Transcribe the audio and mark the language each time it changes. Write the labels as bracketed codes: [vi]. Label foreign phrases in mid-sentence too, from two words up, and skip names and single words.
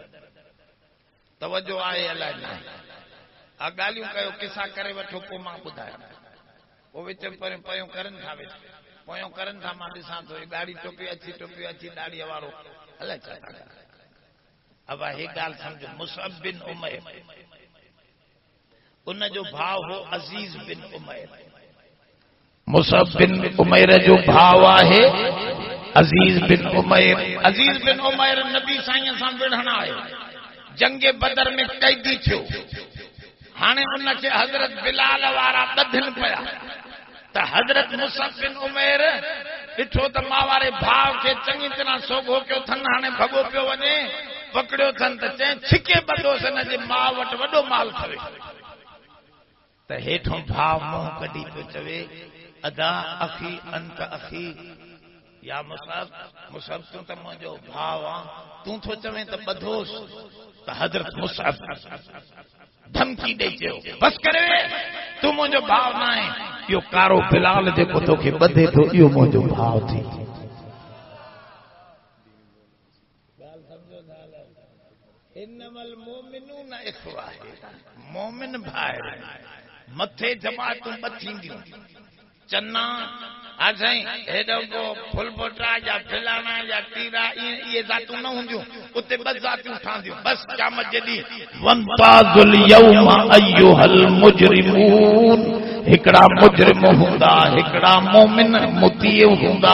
[sd] तवजो आहे अलाए न आ ॻाल्हियूं कयो, किसा करे वठो, पोइ मां ॿुधायां। पोइ विच पयूं करनि था वेठा पोयों करनि था मां ॾिसां थो ॻाढ़ी टोपी अची दाढ़ीअ वारो अलाए छा था करनि। अब हे ॻाल्हि सम्झो मुसअब बिन उमैर उन जो भाउ हो अज़ीज़ बिन उमैर। मुसअब बिन उमैर जो भाउ आहे अज़ीज़ बिन उमैर। अज़ीज़ बिन उमैर नबी साईं सां विढ़ण आयो जंगे बदर में कैदी थियो। हाणे उनखे हज़रत बिलाल वारा ॿधनि पिया त हज़रत मुसअब बिन उमैर ॾिठो त मां वारे भाउ खे चङी तरह सोगो कयो अथनि। हाणे भॻो पियो वञे पकड़ियो अथनि त चई छिके ॿधोसि हिन जे माउ वटि वॾो माल अथव। त हेठों भाउ मुंहुं कढी पियो चवे अदा [ar] أخي أنت أخي [sd] या मुसअब तूं त मुंहिंजो भाउ आहे तूं थो चवें त ॿधोसि। त हज़रत मुसअब धमकी ॾेई चयो बस करे तूं मुंहिंजो भाउ न आहे। इहो कारो बिलाल जेको तोखे ॿधे थो इहो मुंहिंजो भाउ थी। [ar] إنما المؤمنون إخوة [sd] मोमिन भाई मथे जमातूं ॿ थींदियूं चन्ना हा साईं हेॾो को फुलबोटा या फिलाना या टीरा इहे ज़ातूं न हूंदियूं उते ॿ ज़ातूं ठहंदियूं बस क़यामत जॾी [ar] وامتازوا اليوم أيها المجرمون [sd] हिकड़ा मुजरिम हूंदा हिकड़ा मोमिन मुतीअ हूंदा।